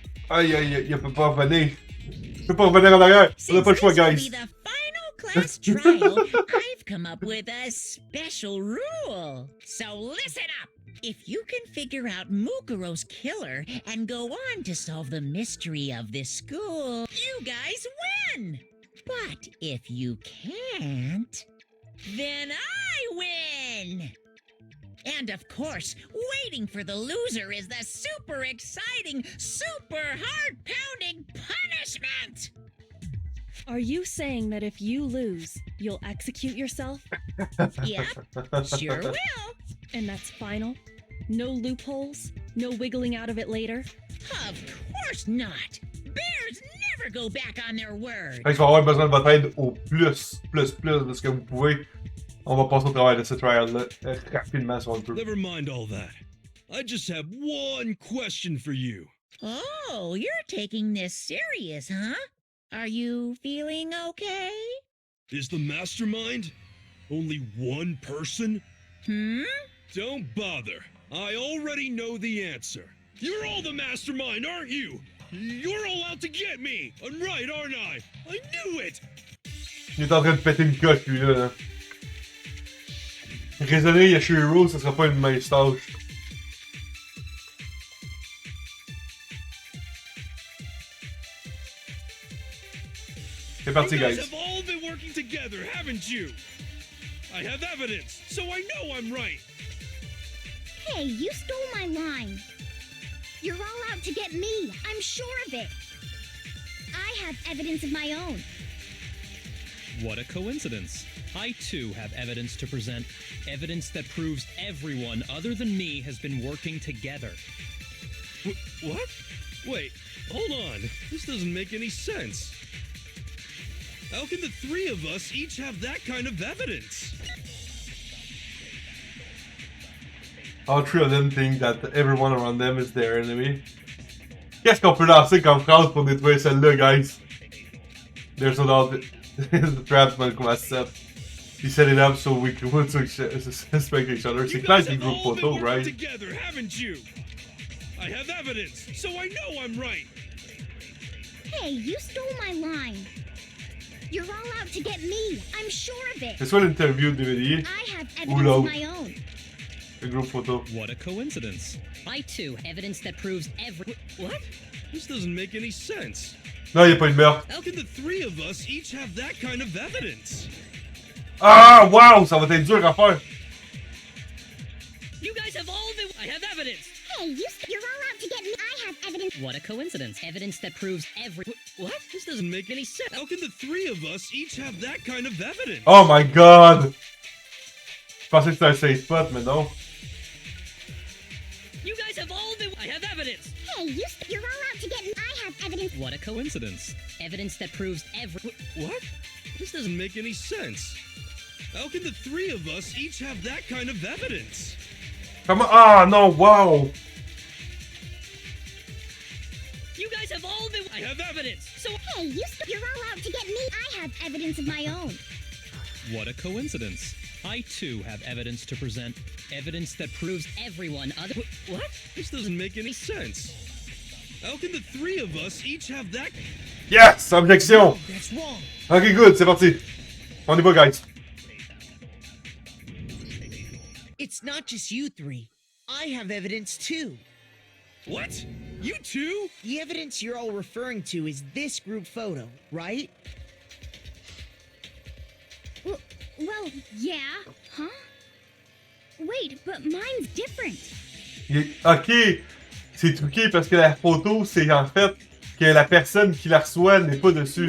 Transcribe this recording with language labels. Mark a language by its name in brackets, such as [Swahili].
[French] Aïe aïe aïe, il peut pas revenir. Il peut pas revenir en arrière. On a pas le choix, [English] Since this will be the final class trial, I've come up with a special rule. So listen up. If you can figure out Mukuro's killer and go on to solve the mystery of this school, you guys win. But if you can't, then I win. And of course, waiting for the loser is the super exciting, super heart-pounding punishment! Are you saying that if you lose, you'll execute yourself? Yep, sure will. And that's final? No loopholes? No wiggling out of it later? Of course not. Bears never go back on their word. [French] Fait que je vais avoir besoin de votre aide au plus de ce que vous pouvez. On va passer au travers de ce trial-là rapidement si on le peut. [English] Never mind all that. I just have one question for you. Oh, you're taking this serious, huh? Are you feeling okay? Is the mastermind only one person? Don't bother. I already know the answer. You're all the mastermind, aren't you? You're all out to get me. I'm right, aren't I? I knew it. [French] Il est en train de péter une coche, lui, là. Raisonner Yashiro, ça sera pas une mince tâche. C'est parti, [English] You guys guys. have all been working together, haven't you? I have evidence, so I know I'm right. Hey, you stole my line. You're all out to get me. I'm sure of it. I have evidence of my own. What a coincidence. I too have evidence to present. Evidence that proves everyone other than me has been working together. What? Wait, hold on. This doesn't make any sense. How can the three of us each have that kind of evidence? All three of them think that everyone around them is their enemy. [French] Qu'est-ce qu'on peut lancer comme phrase pour détruire celle-là, guys? [English] There's no doubt the traps might come as set. He set it up so we could suspect each other. [French] C'est clair que [English] group photo, right? Together, haven't you? I have evidence, so I know I'm right. Hey, you stole my line. You're all out to get me. I'm sure of it. [French] C'est soit l'interview de DVD [English] I have [French] ou [English] evidence of [French] l'autre, [English] my own. [French] le groupe photo. [English] What a coincidence. I too have evidence that proves every. What? This doesn't make any sense. [French] Non, y'a pas une meurtre. [English] How can the three of us each have that kind of evidence? [French] Ah, wow, ça va être dur à faire. [English] You guys have all been. I have evidence. Hey, you're all out to get me. I have evidence. What a coincidence. Evidence that proves every. What? This doesn't make any sense. How can the three of us each have that kind of evidence? Oh my god. [French] Je pensais que c'était un safe spot, mais non. [English] You guys have all been. I have evidence. Hey, you're all out to get me. I have evidence. What a coincidence. Evidence that proves every. What? This doesn't make any sense. How can the three of us each have that kind of evidence? [French] Comment? Ah non, wow. [English] You guys have all been. I have evidence. So. Hey, you're all out to get me. I have evidence of my own. What a coincidence. I too have evidence to present. Evidence that proves Everyone other. What? This doesn't make any sense. How can the three of us each have that? Yes, objection. That's wrong. [French] Ok, good, c'est parti. On y va, guys. [English] It's not just you three. I have evidence too. What? You too? The evidence you're all referring to is this group photo, right? Well, yeah. Huh? Wait, but mine's different. [French] Ok, c'est truqué parce que la photo, c'est en fait que la personne qui la reçoit n'est pas dessus.